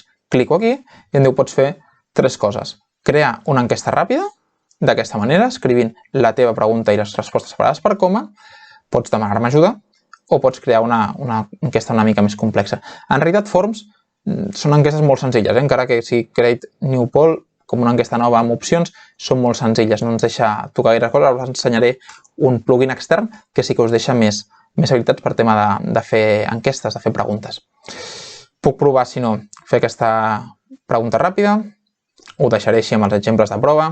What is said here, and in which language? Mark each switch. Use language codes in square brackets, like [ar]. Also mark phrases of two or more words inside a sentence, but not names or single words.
[ca] Clico aquí i em diu pots fer 3 coses. Crear una enquesta ràpida, d'aquesta manera, escrivint la teva pregunta i les respostes separades per coma, pots demanar-me ajuda o pots crear una enquesta una mica més complexa. En realitat, Forms són enquestes molt senzilles, encara que si [en] create new poll, [ca] com una enquesta nova amb opcions, són molt senzilles, no ens deixa tocar gaire coses. Ara us ensenyaré un plugin extern que sí que us deixa més habilitats per tema de fer enquestes, de fer preguntes. Puc provar, si no, fer aquesta pregunta ràpida. Ho deixaré així amb els exemples de prova.